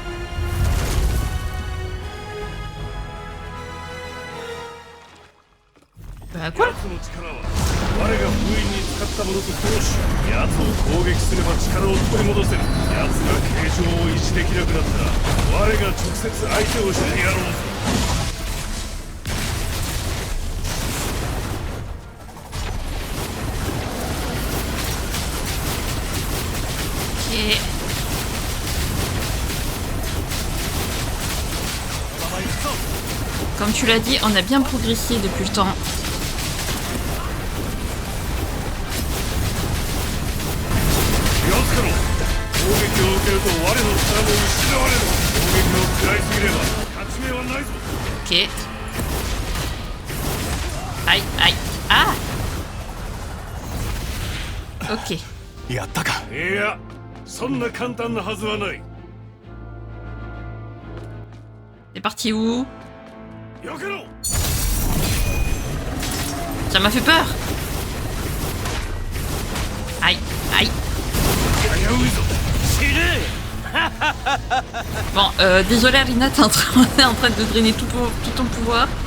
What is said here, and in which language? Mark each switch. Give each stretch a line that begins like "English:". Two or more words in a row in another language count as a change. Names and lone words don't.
Japanese: これ奴の力は我が封印に使ったものと同種。奴を攻撃すれば力を取り戻せる。奴が形状を維持できなくなったら我が直接相手をしてやろうぞ。
French: Comme tu l'as dit, on a bien progressé depuis le temps. Ok. Aïe, aïe. Ah! Ok.
Japanese: やったか。いや、そんな簡単なはずはない。
French: C'est parti où?
Japanese: 避けろ。
French: Ça m'a fait peur. Aïe, aïe. Bon, désolé Alina, t'es en train de drainer tout ton pouvoir.